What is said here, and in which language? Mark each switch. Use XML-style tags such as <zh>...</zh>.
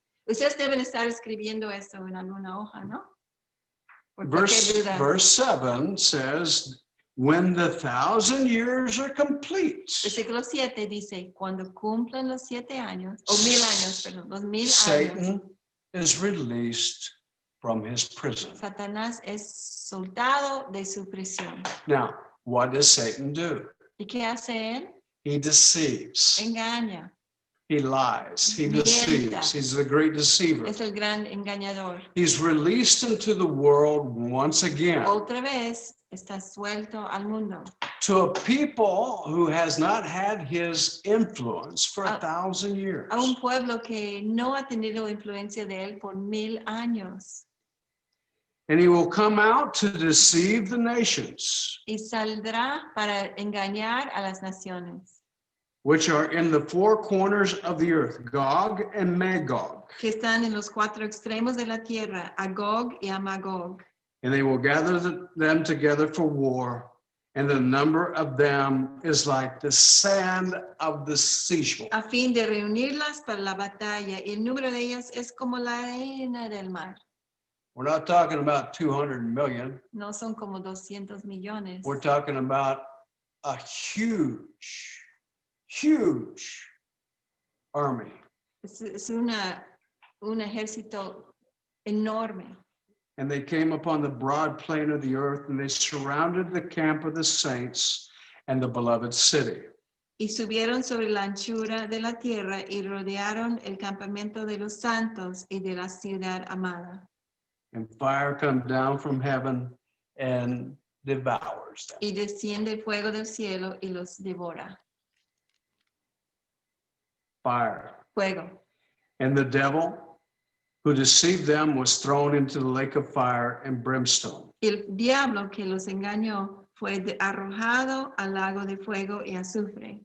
<es>Ustedes deben estar escribiendo esto en alguna hoja, ¿no? ¿Por qué dudan?</es> <en>Verse 7 says, when the 1,000 years are complete,</en> <es>Versículo 7 dice, cuando cumplan los 7 años, o 1000 años, perdón, los 1000 años,</es> <en>Satan is released from his prison.</en> <es>Satanás es soltado de su prisión.</es> <en>Now, what does Satan do?</en> <es>¿Y qué hace él?</es> <en>He deceives.</en> <es>Engaña.</es> <en>He lies. He</en> <es>Mienta.</es> <en>deceives. He's the great deceiver.</en> <es>Es el gran engañador.</es> <en>He's released into the world once again</en> <es>Otra vez está suelto al mundo.</es> <en>to a people who has not had his influence for 1,000 years.</en> <es>A un pueblo que no ha tenido influencia de él por 1000 años.</es> <en>And he will come out to deceive the nations,</en> <es>Y saldrá para engañar a las naciones</es> <en>which are in the four corners of the earth, Gog and Magog.</en> <es>que están en los 4 extremos de la tierra, a Gog y a Magog.</es> <en>And they will gather them together for war, and the number of them is like the sand of the seashore.</en> <es>A fin de reunirlas para la batalla, y el número de ellas es como la arena del mar.</es> <en>We're not talking about 200 million.</en> <es>No son como 200 millones.</es> <en>We're talking about a huge, huge army.</en> <es>Es un ejército enorme.</es> <en>And they came upon the broad plain of the earth, and they surrounded the camp of the saints and the beloved city.</en> <es>Y subieron sobre la anchura de la tierra y rodearon el campamento de los santos y de la ciudad amada.</es> <en>And fire comes down from heaven and devours them.</en> <es>Y desciende el fuego del cielo y los devora.</es> <en>Fire.</en> <es>Fuego.</es> <en>And the devil who deceived them was thrown into the lake of fire and brimstone,</en> <es>El diablo que los engañó fue arrojado al lago de fuego y azufre,</es>